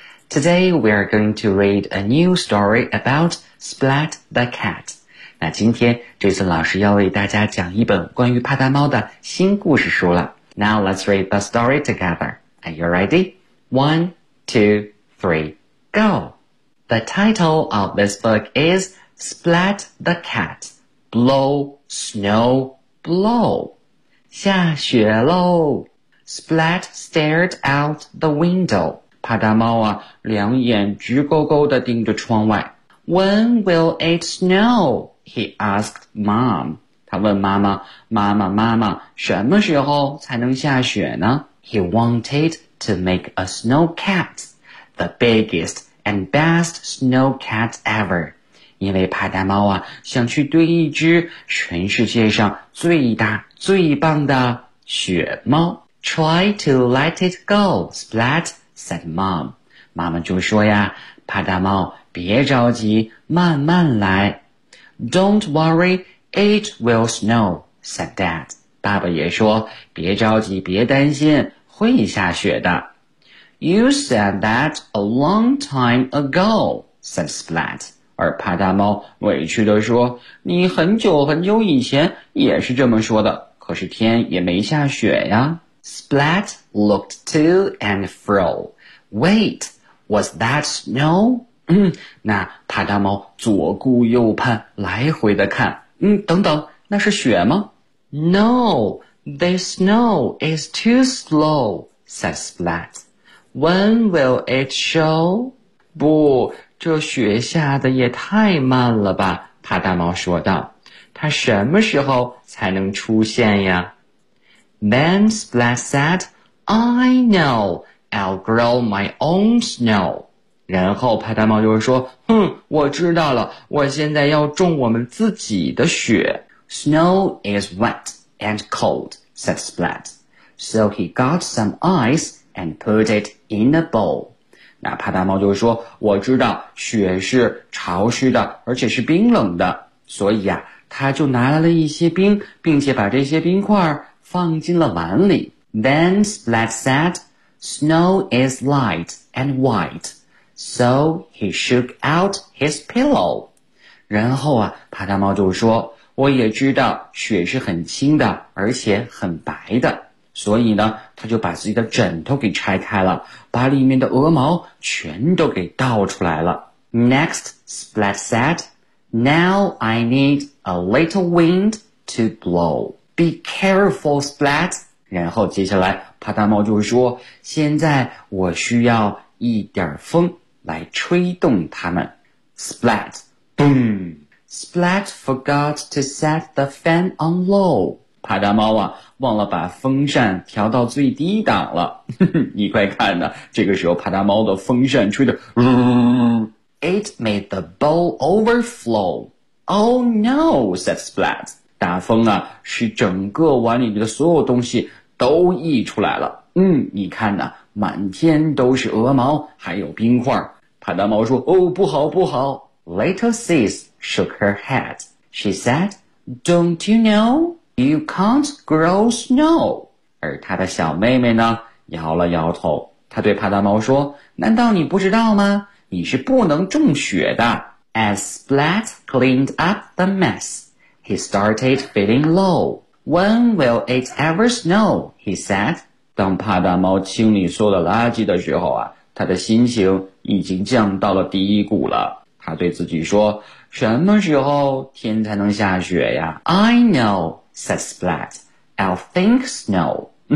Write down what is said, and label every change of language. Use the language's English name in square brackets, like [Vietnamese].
[English] Today we are going to read a new story about Splat the Cat. [Chinese] 那今天 Jason 老师要为大家讲一本关于帕达猫的新故事书了。 [English] Now let's read the story together. Are you ready? 1, 2, 3, go! The title of this book is Splat the Cat. Blow, snow, blow. [Chinese] 下雪喽。 [English] Splat stared out the window. [Chinese] 帕达猫啊，两眼直勾勾地盯着窗外。 [English] When will it snow? He asked mom. [Chinese] 他问妈妈，妈妈妈妈，什么时候才能下雪呢？ [English] He wanted to make a snow cat, the biggest and best snow cat ever. [Chinese] 因为帕达猫啊想去堆一只全世界上最大最棒的雪猫。 [English] Try to let it go, Splat, said mom. [Chinese] 妈妈就说呀，帕达猫别着急，慢慢来。 [English] Don't worry, it will snow, said dad. [Chinese] 爸爸也说，别着急，别担心，会下雪的。 [English] You said that a long time ago, said Splat. [Chinese] 而帕达猫委屈地说，你很久很久以前也是这么说的，可是天也没下雪呀。 [English] Splat looked to and fro. Wait, was that snow? [Chinese] 那帕达猫左顾右盼，来回地看。等等，那是雪吗？ [English] No, the snow is too slow, said Splat. When will it show? [Chinese] 不，这雪下的也太慢了吧，帕达猫说道。它什么时候才能出现呀？ [English] Then Splat said, I know, I'll grow my own snow. [Chinese] 然后帕达猫就说，哼，我知道了，我现在要种我们自己的雪。 [English] Snow is wet and cold, said Splat. So he got some ice and put it in a bowl. [Chinese] 那帕达猫就说，我知道雪是潮湿的，而且是冰冷的，所以啊，他就拿来了一些冰，并且把这些冰块放进了碗里。 [English] Then Splat said, snow is light and white. So he shook out his pillow. [Chinese] 然后啊，帕达猫就说，我也知道雪是很轻的，而且很白的。所以呢，他就把自己的枕头给拆开了，把里面的鹅毛全都给倒出来了。 [English] Next, Splat said, Now I need a little wind to blow. Be careful, Splat. [Chinese] 然后接下来，帕达猫就说，现在我需要一点风来吹动它们。 [English] Splat, boom! Splat forgot to set the fan on low. [Chinese] 帕达猫啊忘了把风扇调到最低档了。你快看呢，这个时候帕达猫的风扇吹得 [English] It made the bowl overflow. Oh no, said Splat. [Chinese] 大风啊使整个碗里的所有东西都溢出来了。你看呢，满天都是鹅毛还有冰块。帕达猫说，哦，不好不好。 [English] Little Sis shook her head. She said, Don't you know? You can't grow snow. [Chinese] 而他的小妹妹呢摇了摇头，她对帕达猫说，难道你不知道吗？你是不能种雪的。 [English] As Splat cleaned up the mess, he started feeling low. When will it ever snow? He said. [Chinese] 当帕达猫清理所有的垃圾的时候啊，他的心情已经降到了低谷了。他对自己说，什么时候天才能下雪呀？ [English] I knowSaid Splat, I'll think snow.